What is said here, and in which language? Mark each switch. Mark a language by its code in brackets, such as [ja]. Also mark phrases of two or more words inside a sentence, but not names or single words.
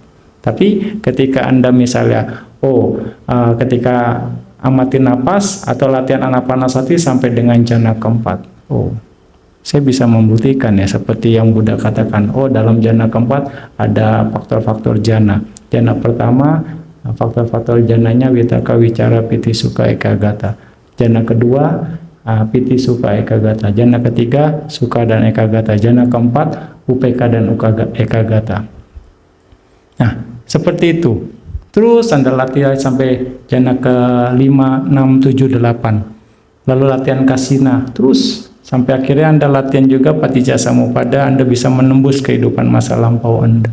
[id] Tapi ketika Anda misalnya ketika amati napas atau latihan anapanasati sampai dengan jana keempat, saya bisa membuktikan ya seperti yang Buddha katakan. Dalam jana keempat ada faktor-faktor jana. Jana pertama, faktor-faktor jananya [pi] vitaka, wicara, piti, sukha, ekagata. [id] Jana kedua, [pi] piti, sukha, ekagata. [id] Jana ketiga, sukha dan ekagata. Jana keempat, upeka dan ekagata. Nah, seperti itu. Terus Anda latihan sampai jana ke-5, 6, 7, 8. Lalu latihan kasina. Terus sampai akhirnya Anda latihan juga [pi] paticca samuppada, [id] Anda bisa menembus kehidupan masa lampau Anda.